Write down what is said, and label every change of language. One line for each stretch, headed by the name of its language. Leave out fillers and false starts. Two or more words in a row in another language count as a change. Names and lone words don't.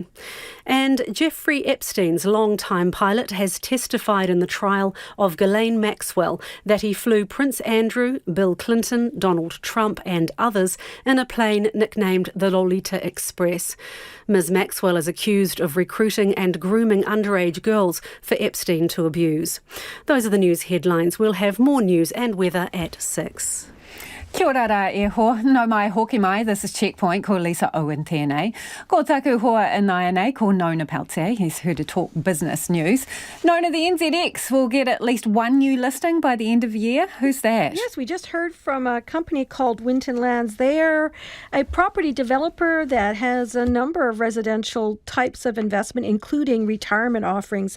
English: And Jeffrey Epstein's longtime pilot has testified in the trial of Ghislaine Maxwell that he flew Prince Andrew, Bill Clinton, Donald Trump and others in a plane nicknamed the Lolita Express. Ms Maxwell is accused of recruiting and grooming underage girls for Epstein to abuse. Those are the news headlines. We'll have more news and weather at 6.
Māori: Kia ora rā e ho, no mai hoki mai,
English: this is Checkpoint,
Māori: ko Lisa Owen tēnei. Ko taku hoa inai nei, ko Nona Peltier,
English: he's here to talk business news. Nona, the NZX will get at least one new listing by the end of the year. Who's that? Yes, we just heard from a company called Winton Lands. They're a property developer that has a number of residential types of investment, including retirement offerings.